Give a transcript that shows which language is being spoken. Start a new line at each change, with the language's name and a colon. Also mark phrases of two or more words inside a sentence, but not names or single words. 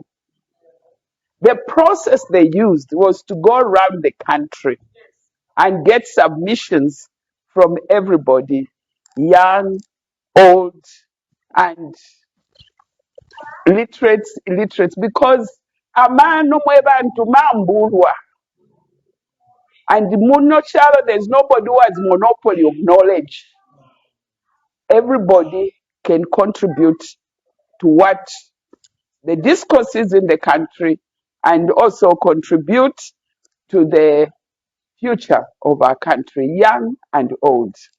English: The process they used was to go around the country and get submissions from everybody, young, old, and illiterates, because
Bemba: amano mwebantu mambulwa.
English: And munochalo, there's nobody who has monopoly of knowledge. Everybody can contribute to what the discourse is in the country and also contribute to the future of our country, young and old.